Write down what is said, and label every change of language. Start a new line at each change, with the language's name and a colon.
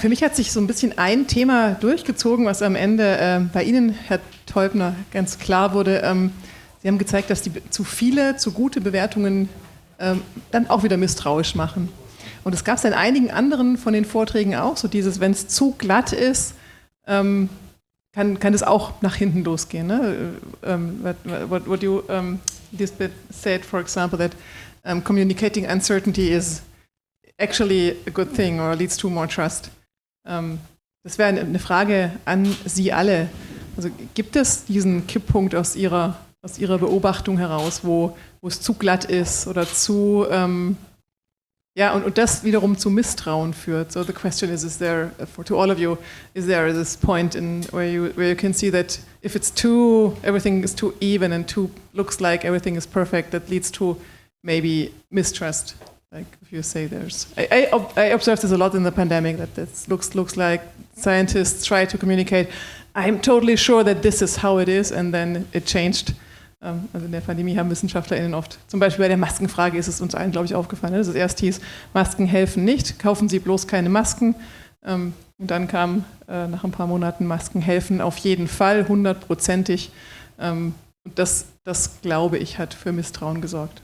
German: Für mich hat sich so ein bisschen ein Thema durchgezogen, was am Ende bei Ihnen, Herr Teubner, ganz klar wurde. Sie haben gezeigt, dass die zu viele, zu gute Bewertungen dann auch wieder misstrauisch machen. Und es gab es in einigen anderen von den Vorträgen auch, so dieses, wenn es zu glatt ist, kann es auch nach hinten losgehen. Ne?
English: What you Lisbeth said, for example, that communicating uncertainty is actually a good thing or leads to more trust.
German: Das wäre eine Frage an Sie alle. Also gibt es diesen Kipppunkt aus Ihrer Beobachtung heraus, wo es zu glatt ist oder zu und das wiederum zu Misstrauen führt?
English: So the question is there to all of you, is there this point where you can see that if it's everything is too even and looks like everything is perfect, that leads to maybe mistrust? Like if you say I observed this a lot in the pandemic, that this looks like scientists try to communicate, I'm totally sure that this is how it is, and then it changed.
German: Also in der Pandemie haben WissenschaftlerInnen oft, zum Beispiel bei der Maskenfrage ist es uns allen, glaube ich, aufgefallen, dass es erst hieß, Masken helfen nicht, kaufen Sie bloß keine Masken. Und dann kam nach ein paar Monaten, Masken helfen auf jeden Fall, 100%ig. Und das, glaube ich, hat für Misstrauen gesorgt.